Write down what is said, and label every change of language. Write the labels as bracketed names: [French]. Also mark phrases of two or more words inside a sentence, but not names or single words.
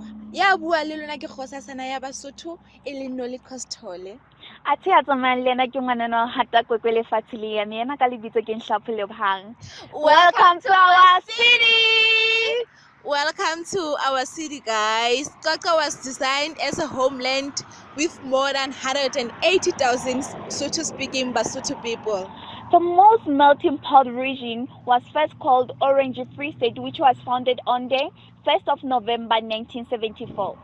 [Southern Sotho] ya bua le lona ke kgosasana ya Basotho e le Noli Costole. Athe a tsamayang le ena ke ngwanana wa hata kwekwe lefatshe le ya ena ka lebitso ke Nhlapho Lebohang. [English] Welcome to our city. Welcome to our city, guys. Qwaqwa was designed as a homeland with more than 180,000 Sotho-speaking Basotho people. The most melting pot region was first called Orange Free State, which was founded on the 1st of November 1974.